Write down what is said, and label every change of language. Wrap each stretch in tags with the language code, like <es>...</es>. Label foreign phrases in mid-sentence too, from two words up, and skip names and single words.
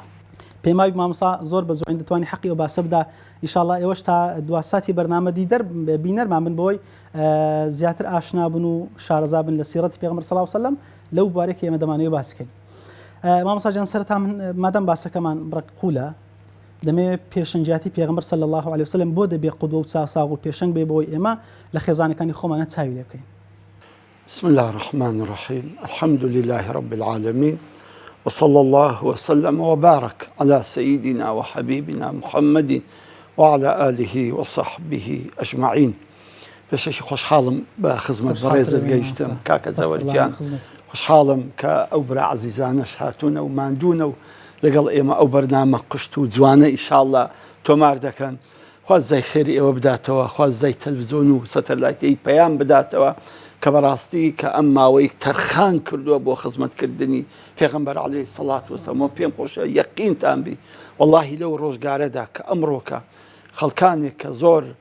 <ckb>پێماوی مامۆستا زۆر بە زوین دەتوانی حەقی ئەو باسە بدا ئینشاءالله ئێوەش تا دواساتی بەرنامە دیدەر بینەرمان بن بۆی زیاتر ئاشنا بن و شارەزا بن لە سیرەتی پێغەمبەر</ckb> <ar>صلی الله علیه وسلم</ar> <ckb>لەو بارێکی ئێمە دەمانەوێت باس بکەین. مامۆستاجان سەرەتا من مادام باسەکەمان بڕقولە دەمەوێت پێشەنگیاتی پێغەمبەر</ckb> <ar>صلی الله عليه وسلم</ar> <ckb>بۆ دەبێ قودوە و چاوساغ و پێشەنگ بێ بۆی ئێمە لە خێزانەکانی خۆمانە چاوی لێ بکەین.</ckb> <ar>بسم الله الرحمن الرحيم الحمد لله رب العالمين وصلى الله وسلم وبارك على سيدنا وحبيبنا محمد وعلى آله وصحبه أجمعين.</ar> <ckb>بەشێکی خۆشحاڵم بە خزمەت بەڕێزت گەیشتم کاکە زەوەرجیان خۆشحاڵم کە ئەو برا عەزیزانەش هاتوونە و ماندوونە و لەگەڵ ئێمە ئەو بەرنامە قشت و جوانە ئینشاءالله تۆمار دەکەن. خوازای خێری ئێوە بداتەوە خوازای تەلڤیزۆن و سەتەلایتی پەیام بداتەوە کە بەڕاستی کە ئەم ماوەی تەرخان کردووە بۆ خزمەتکردنی پێغەمبەر</ckb> <ar>عەلەیهی سەڵات وسەلام</ar> <ckb>پێم خۆشە یەقینتان بی وەڵاهی لەو ڕۆژگارەدا کە ئەمڕۆکە خەڵکانێک کە زۆر</ckb>